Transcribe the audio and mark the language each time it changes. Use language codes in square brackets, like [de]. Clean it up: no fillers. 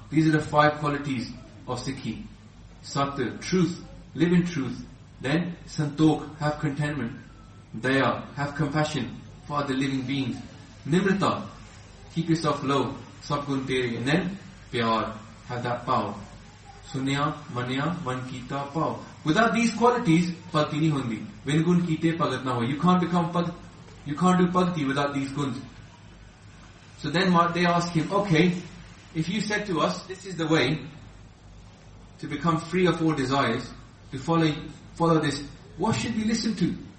[en] These are the five qualities of Sikhi. Sat, truth. Live in truth. Then, santokh, have contentment. Daya, have compassion for other living beings. Nimrata, keep yourself low. [pa] Sab gun tere. [en] And then, pyar, have that power. [pa] ਸੁਣਿਆ, ਮੰਨਿਆ, ਮਨ ਕੀਤਾ, power. [en] Without these qualities, [pa] ਭਗਤੀ ਨੀ ਹੁੰਦੀ. Vin gun kite pagat na hoi. [en] You can't become bhakti. You can't do bhakti without these guns. So then they ask him, okay, if you said to us, this is the way to become free of all desires, to follow this, what should we listen to?